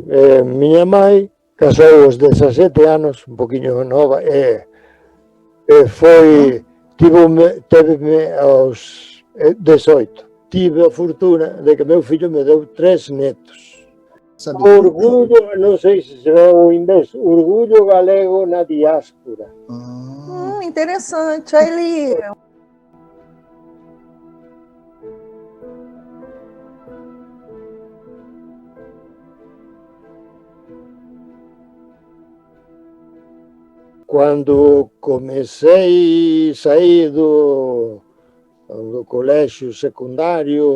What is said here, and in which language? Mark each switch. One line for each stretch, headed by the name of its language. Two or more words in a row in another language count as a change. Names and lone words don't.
Galician: Miña mãe casou aos 17 anos, un poquinho nova, teve-me aos 18. Tive a fortuna de que meu fillo me deu 3 netos. Orgullo, non sei se será o inverso, orgullo galego na diáspora.
Portuguese: Interessante. Aí ele... Quando comecei a sair do colégio secundário